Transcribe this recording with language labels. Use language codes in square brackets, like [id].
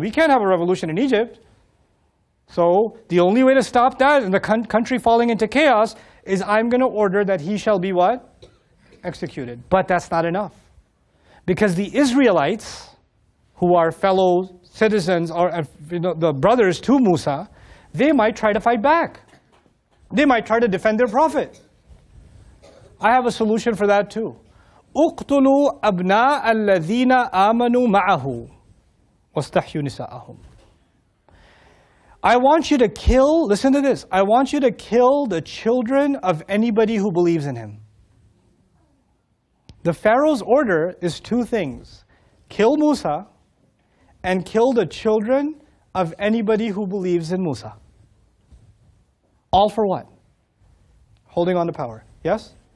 [en] We can't have a revolution in Egypt. So the only way to stop that and the country falling into chaos is I'm going to order that he shall be what? Executed. But that's not enough. Because the Israelites, who are fellow citizens or the brothers to Musa, they might try to fight back. They might try to defend their prophet. I have a solution for that too. [ar] اقتلوا أبناء الذين آمنوا معه واستحيوا نساءهم. [en] I want you to kill, listen to this, I want you to kill the children of anybody who believes in him. The Pharaoh's order is two things. Kill Musa and kill the children of anybody who believes in Musa. All for what? Holding on to power. Yes?